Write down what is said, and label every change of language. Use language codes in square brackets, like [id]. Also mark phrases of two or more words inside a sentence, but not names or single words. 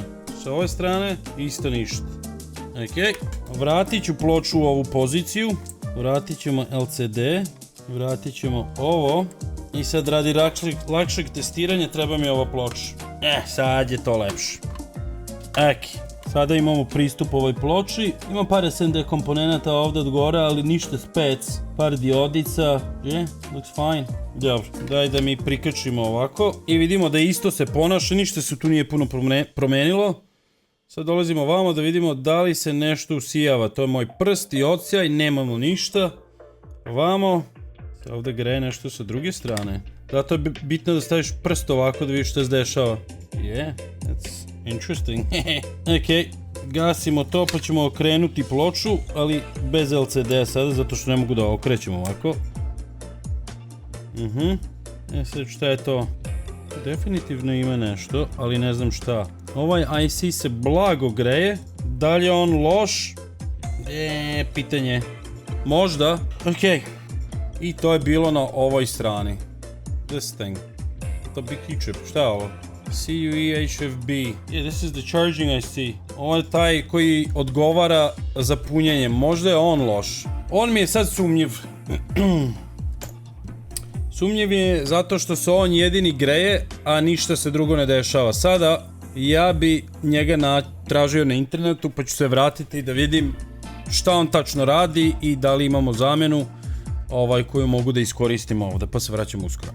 [sr] Sa ove strane, isto ništa. Ok, vratit ću ploču u ovu poziciju, vratit ćemo LCD, vratit ćemo ovo i sad radi lakšeg testiranja treba mi ova ploča. Sad je to lepše. Ok, sada imamo pristup ovoj ploči, imam par SMD komponenata ovdje od gore, ali ništa spec, par diodica, [en] looks fine. [sr] Dobro, daj da mi prikačimo ovako i vidimo da isto se ponaša, ništa se tu nije puno promenilo. Sad dolazimo ovamo da vidimo da li se nešto usijava. To je moj prst i odsjaj, nemamo ništa. Ovamo, ovdje greje nešto sa druge strane. Zato je bitno da staviš prst ovako da vidiš što se dešava. [en] Yeah, that's interesting. [sr] Ok, gasimo to pa ćemo okrenuti ploču, ali bez LCD-a sada, zato što ne mogu da okrećem ovako. Sad šta je to? Definitivno ima nešto, ali ne znam šta. Ovaj IC se blago greje. Da li je on loš? Pitanje. Možda. Ok. I to je bilo na ovoj strani. [en] This thing. To big chip. [sr] Šta je ovo? CUE HFB. [en] Yeah, this is the charging IC. [sr] Ovo je taj koji odgovara za punjenje. Možda je on loš. On mi je sad sumnjiv. Sumnjiv je zato što se on jedini greje, a ništa se drugo ne dešava. Sada ja bi njega tražio na internetu pa ću se vratiti da vidim šta on tačno radi i da li imamo zamenu koju mogu da iskoristim ovdje, pa se vraćam uskoro.